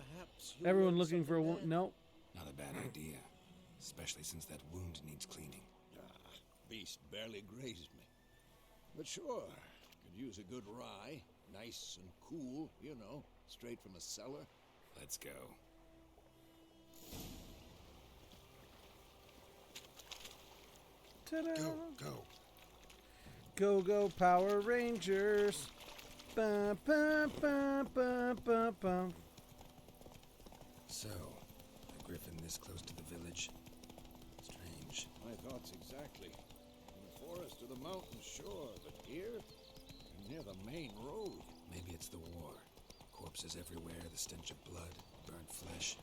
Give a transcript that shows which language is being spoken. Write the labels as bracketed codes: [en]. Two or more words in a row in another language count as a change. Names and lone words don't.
[en] Perhaps you'll everyone learn looking for a something woman. there. No. Not a bad idea. Especially since that wound needs cleaning. Beast barely grazed me. But sure, could use a good rye. Nice and cool, you know, straight from a cellar. Let's go. Ta-da. Go. Go, go, Power Rangers. Ba, ba, ba, ba, ba, ba. So, a griffin this close to the village? Strange. My thoughts exactly. In the forest or the mountains, sure, but here, near the main road. Maybe it's the war. Corpses everywhere, the stench of blood, burnt flesh.